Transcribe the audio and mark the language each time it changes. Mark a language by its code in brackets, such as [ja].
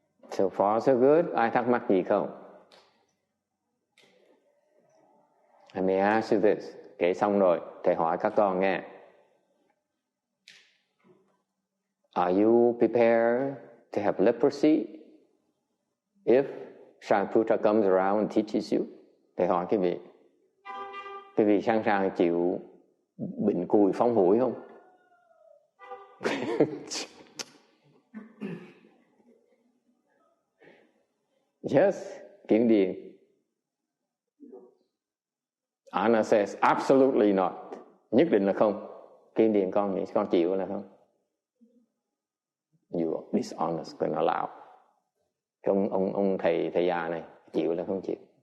[en] So far so good. [vi] Ai thắc mắc gì không? [en] I may ask you this. [vi] Kể xong rồi, thầy hỏi các con nghe. [en] Are you prepared to have leprosy if Shariputra comes around and teaches you? [vi] Thầy hỏi quý vị sẵn sàng chịu bệnh cùi phong hủi không? [en] Yes, Kiển Điền. Anna says absolutely not. [vi] Nhất định là không. Kiển Điền con chịu là không? [en] You are dishonest, gonna allow. [vi] Ông thầy già này chịu là không chịu?